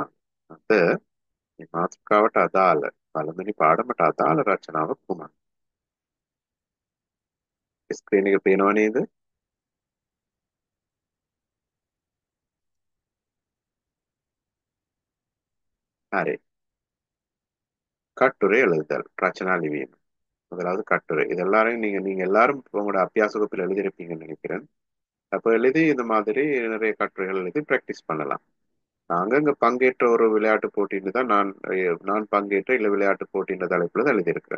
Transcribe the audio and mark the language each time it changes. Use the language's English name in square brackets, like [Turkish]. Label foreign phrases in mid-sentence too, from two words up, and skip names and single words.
[Sinhala] අද මේ මාතෘකාවට අදාළ පළවෙනි පාඩමට අදාළ රචනාව කුමක්ද? ස්ක්‍රීන් එක පේනව නේද? හරි. [Tamil] கட்டுரை எழுதுதல், [Sinhala] රචනා ලිවීම. [Tamil] முதலாவது கட்டுரை. இது எல்லாரும் நீங்க எல்லாரும் உங்களோட அபியாச வகுப்பில் எழுதியிருப்பீங்கன்னு நினைக்கிறேன். அப்போ எழுதி இந்த மாதிரி நிறைய கட்டுரைகள் எழுதி ப்ராக்டிஸ் பண்ணலாம். நாங்க இங்க பங்கேற்ற ஒரு விளையாட்டு போட்டின்னு தான் நான் பங்கேற்ற இல்ல விளையாட்டு போட்டின்ற தலைப்புல தான் எழுதியிருக்கிறேன்.